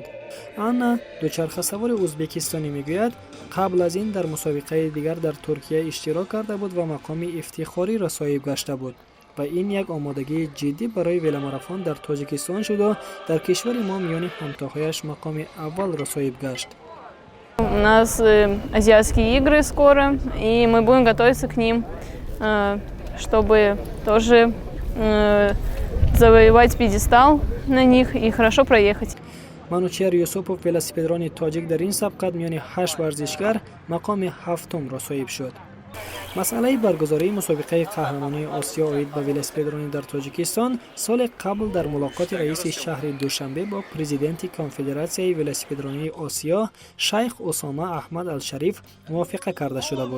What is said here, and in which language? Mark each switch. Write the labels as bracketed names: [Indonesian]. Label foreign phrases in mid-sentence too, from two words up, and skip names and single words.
[Persian] آنا دوچرخه‌سوار ازبکستانی میگوید قبل از این در مسابقه دیگر در ترکیه اشتراک کرده بود و مقام افتخاری را صاحب گشته بود و این یک آمادگی جدی برای ولاماراتون در تاجیکستان شد و در کشور ما میان همتاهایش مقام اول را صاحب گشت. [Russian] У нас азиатские игры скоро, и мы будем готовиться к ним, чтобы тоже завоевать пьедестал на них и хорошо проехать. [Persian] منوچهر یوسفوف ولسیپدران تاجیک در این سبقت میان 8 ورزشکار مقام هفتم را صاحب شد. مسئله برگزاری مسابقه قهرمانی آسیا عاید به ولسیپدرانی در تاجیکستان سال قبل در ملاقات رئیس شهر دوشنبه با پرزیدنت کنفدراسیای ولسیپدرانی آسیا شیخ اسامه احمد الشریف موافقه کرده شده بود.